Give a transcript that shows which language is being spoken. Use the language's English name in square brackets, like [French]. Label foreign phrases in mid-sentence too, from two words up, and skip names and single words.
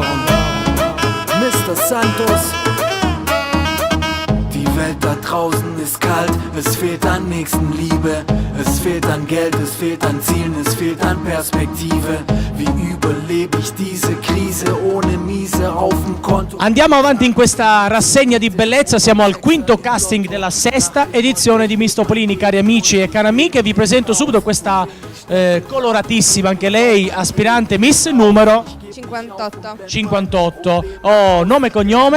[German] Mr. Santos. Die Welt da draußen ist kalt, es fehlt an Nächstenliebe, es fehlt an Geld, es fehlt an Zielen, es fehlt an Perspektive. Wie überlebe ich diese Krise ohne Miese auf dem Konto? [Italian] Andiamo avanti in questa rassegna di bellezza, siamo al quinto casting della sesta edizione di Miss Topolini, cari amici e care amiche. Vi presento subito questa coloratissima, anche lei, aspirante Miss numero 58. 58. Oh, nome e cognome?